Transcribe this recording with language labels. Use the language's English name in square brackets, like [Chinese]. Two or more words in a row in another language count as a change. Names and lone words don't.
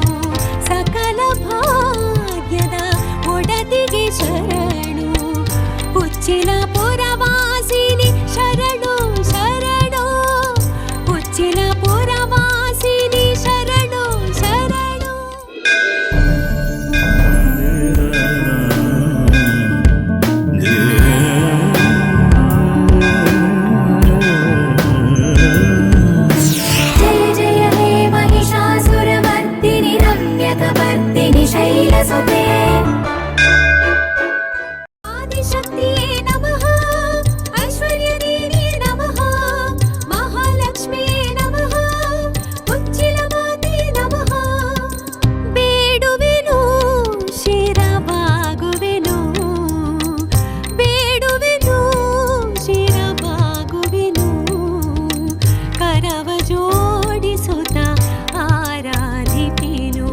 [Kannada] ಸಕಲ ಭಾಗ್ಯದ ಒಡತಿಗೆ ಶರಣು. ಉಚ್ಚಿಲ ಪುರವಾಸಿನಿ ಶರಣು ಶರಣು. ಉಚ್ಚಿಲ ಪುರವಾಸಿನಿ ಶರಣು ಶರಣು. [Sanskrit] जय जय हे महिषासुरमर्दिनि रम्यकपर्दिनि शैलसुते. आदिशक्तिये नमः. ऐश्वर्यदेवी नमः. महालक्ष्मिये नमः. उच्चिलमाते नमः. [Kannada] ಬೇಡುವೆನು ಶಿರಬಾಗುವೆನು. ಬೇಡುವೆನು ಶಿರಬಾಗುವೆನು. ಕರವ ಜೋಡಿಸುತ್ತ ಆರಾಧಿಪೆನು.